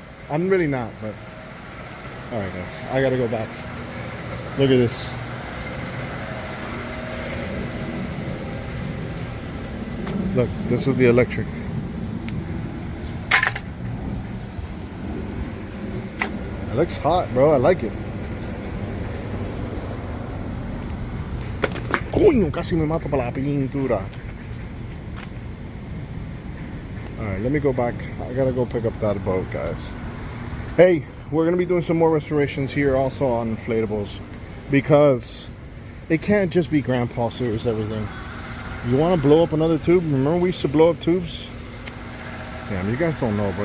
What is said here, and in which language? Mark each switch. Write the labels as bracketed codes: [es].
[en] I'm really not, but alright guys, I gotta go back. Look at this. Look, this is the electric. It looks hot, bro. I like it. [es] Coño, casi me mato para la pintura. [en] Alright, let me go back. I gotta go pick up that boat, guys. Hey, we're gonna be doing some more restorations here also on inflatables, because it can't just be Grandpa series everything. You want to blow up another tube? Remember we used to blow up tubes? Damn, you guys don't know, bro.